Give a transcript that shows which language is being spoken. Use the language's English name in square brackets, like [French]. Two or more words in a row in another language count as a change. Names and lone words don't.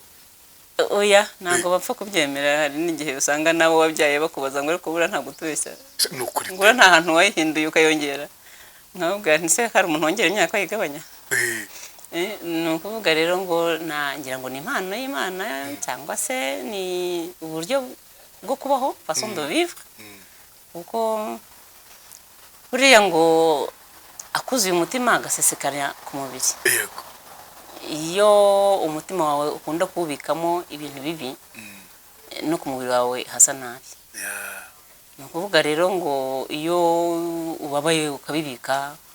[Kinyarwanda] oya ntabwo bapfa kubyemera hari n'igihe usanga nawe wabyaye bakubaza ngo ariko bura ntabwo tubeshya nukuri ngura nta hantu wayihinduye ukayongera nkabubwira ntise hari umuntu wongera imyaka yigabanya ni ukuvuga rero ngo ngira ngo ni impano y'Imana cyangwa se ni uburyo bwo kubaho [French] façon de vivre [Kinyarwanda] kuko buriya ngo akuzuye umutima agasesekara ku mubiri yego iyo umutima wawe ukunda kuwubikamo ibintu bibi no ku mubiri wawe hasa nabi ni ukuvuga rero ngo iyo ubabaye ukabibika